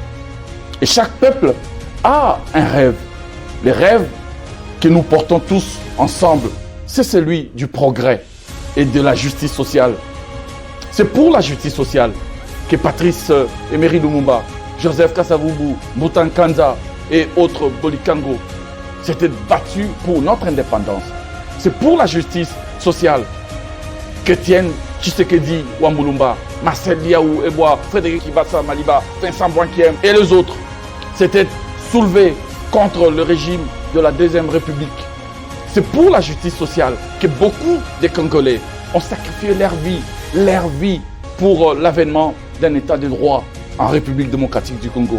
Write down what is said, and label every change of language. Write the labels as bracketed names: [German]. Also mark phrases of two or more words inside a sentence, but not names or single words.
[French] Et chaque peuple a un rêve. Les rêves que nous portons tous ensemble, c'est celui du progrès et de la justice sociale. C'est pour la justice sociale que Patrice Emery Lumumba, Joseph Kasavubu, Mbuta Kanza et autres Bolikango s'étaient battus pour notre indépendance. C'est pour la justice sociale qu'Étienne Tshisekedi Wambulumba, Marcel Liaou Eboa, Frédéric Ibassa Maliba, Vincent Boinkiem et les autres s'étaient soulevés contre le régime de la Deuxième République. C'est pour la justice sociale que beaucoup de Congolais ont sacrifié leur vie pour l'avènement d'un état de droit en République démocratique du Congo.